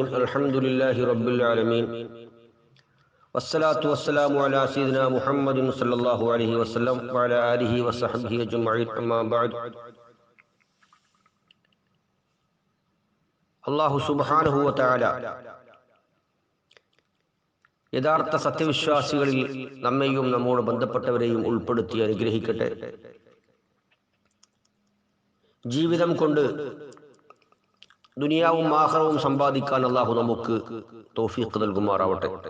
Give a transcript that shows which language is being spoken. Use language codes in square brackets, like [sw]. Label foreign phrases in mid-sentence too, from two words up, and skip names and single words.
[ar] الحمد لله رب العالمين والصلاة والسلام على سيدنا محمد صلى الله عليه وسلم وعلى آله وصحبه أجمعين. أما بعد. الله سبحانه وتعالى [ml] യഥാർത്ഥ സത്യവിശ്വാസികളിൽ നമ്മെയും നമ്മോട് ബന്ധപ്പെട്ടവരെയും ഉൾപ്പെടുത്തി അനുഗ്രഹിക്കട്ടെ. ജീവിതം കൊണ്ട് ദുനിയാവും ആഖിറവും സമ്പാദിക്കാൻ അല്ലാഹു നമുക്ക് തൗഫീഖ് നൽകുമാറാവട്ടെ.